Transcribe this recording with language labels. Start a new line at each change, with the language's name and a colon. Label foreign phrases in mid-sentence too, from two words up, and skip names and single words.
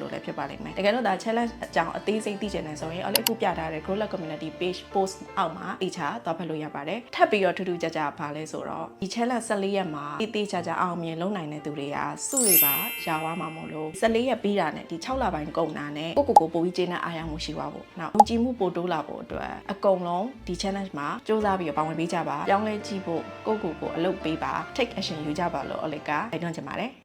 Burmese: လိုလည်းဖြစ်ပါလိမ့်မယ်တကယ်လို့ဒါ challenge အကြောင်းအသေးစိတ်သိချင်တယ်ဆိုရင်အခုပြထားတဲ့
English: Grow Lab Community page post
Burmese: အောက်မှာအချာသွားဖတ်လို့ရပါတယ်ထပ်ပြီးတော့ထူးထူးခြားခြားပါလဲဆိုတော့ဒီ challenge 14ရက်မှာတေးချာချာအောင်မြင်လုပ်နိုင်တဲ့သူတွေကစုတွေပါရှားသွားမှာမို့လို့14ရက်ပြီးတာနဲ့ဒီ6လပိုင်းကုန်တာနဲ့ကိုပို့ပြီးကျေနပ်အားရမှုရှိသွားဖို့နောက်ယုံကြည်မှုပိုတိုးလာဖို့အတွက်အကုန်လုံးဒီ challenge မှာစူးစမ်းပြီးပါဝင်ပေးကြပါပြောင်းလဲကြည့်ဖို့ကိုအလုပ်ပေးပါ
English: take action
Burmese: ယူကြပါလို့အလက်ကတိုက်တွန်းချင်ပါတယ်